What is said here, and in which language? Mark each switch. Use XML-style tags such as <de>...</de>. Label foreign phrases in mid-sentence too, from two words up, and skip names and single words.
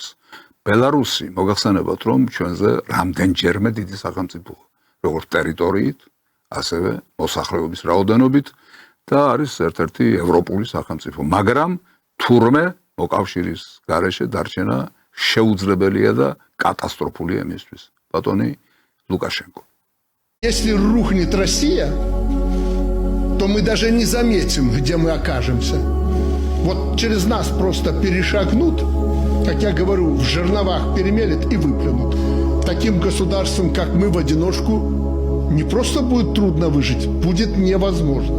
<ka>ბელარუსი მოგახსენებათ, რომ ჩვენზე რამდენჯერმე დიდი სახელმწიფოა, როგორც ტერიტორიით, ასევე მოსახლეობის რაოდენობით და არის ერთ-ერთი ევროპული სახელმწიფო, მაგრამ თურმე მოკავშირის გარეშე დარჩენა შეუძლებელია და კატასტროფულია მისთვის. ბატონი ლუკაშენკო.</ka> <ru>Если рухнет Россия, то мы даже не заметим, где мы окажемся. Вот через нас просто перешагнут, как я говорю, в жерновах перемелят и выплюнут. Таким государством, как мы, в одиночку, не просто будет трудно выжить, будет невозможно.</ru>